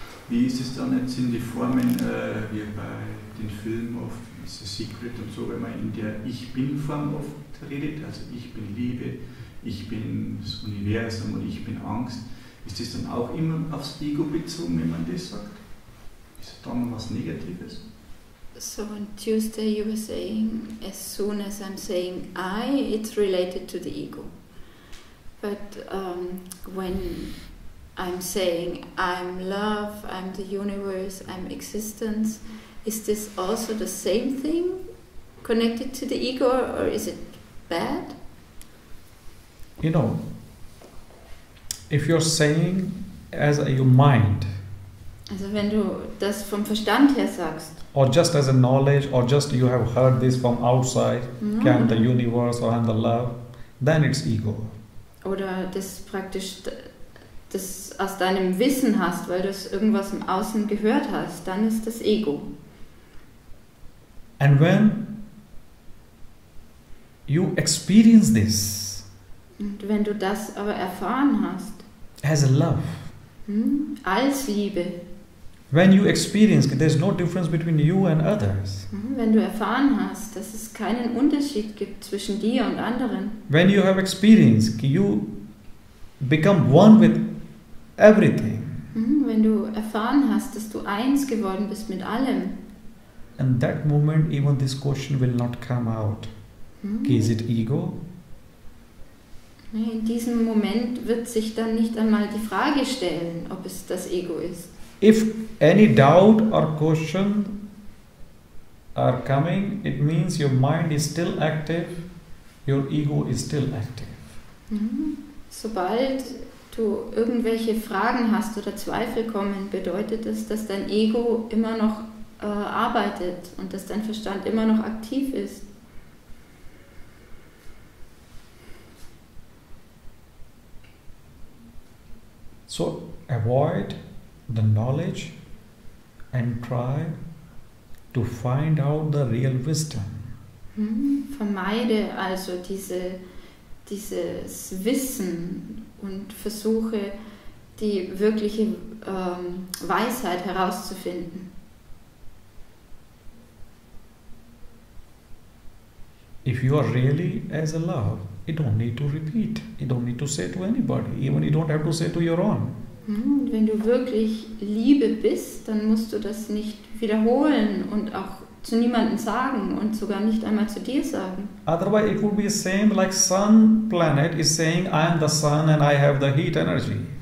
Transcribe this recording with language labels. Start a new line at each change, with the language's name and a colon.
German: Wie ist es dann jetzt in die Formen, wie bei den Filmen oft, The Secret und so, wenn man in der Ich-Bin-Form oft redet, also ich bin Liebe, ich bin das Universum und ich bin Angst, ist das dann auch immer aufs Ego bezogen, wenn man das sagt? Ist es dann was Negatives?
English: So on Tuesday you were saying, as soon as I'm saying I, it's related to the ego. But when I'm saying I'm love, I'm the universe, I'm existence, is this also the same thing connected to the ego, or is it bad? You know, if you're saying as your mind,
German: Also wenn du das vom Verstand her sagst,
English: or just as a knowledge, or just you have heard this from outside, okay, I'm the universe or I'm the love, then it's ego.
German: oder das praktisch das aus deinem Wissen hast, weil du es irgendwas im Außen gehört hast, dann ist das Ego.
English: And when you experience this
German: Und wenn du das aber erfahren hast,
English: as a love,
German: als Liebe,
English: when you experience, there's no difference between you and others.
German: wenn du erfahren hast, dass es keinen Unterschied gibt zwischen dir und anderen,
English: When you have experienced, you become one with everything.
German: wenn du erfahren hast, dass du eins geworden bist mit allem,
English: And that moment, even this question will not come out. Is it ego?
German: in diesem Moment wird sich dann nicht einmal die Frage stellen, ob es das Ego ist.
English: If any doubt or question are coming, it means your mind is still active, your ego is still active.
German: Sobald du irgendwelche Fragen hast oder Zweifel kommen, bedeutet es, dass dein Ego immer noch arbeitet und dass dein Verstand immer noch aktiv ist.
English: So avoid the knowledge and try to find out the real wisdom.
German: Vermeide also dieses Wissen und versuche die wirkliche Weisheit herauszufinden.
English: If you are really as a love, you don't need to repeat. You don't need to say to anybody. Even you don't have to say to your own.
German: Und wenn du wirklich Liebe bist, dann musst du das nicht wiederholen und auch zu niemandem sagen und sogar nicht einmal zu dir sagen.
English: Otherwise it would be the same like sun planet is saying I am the sun and I have the heat energy.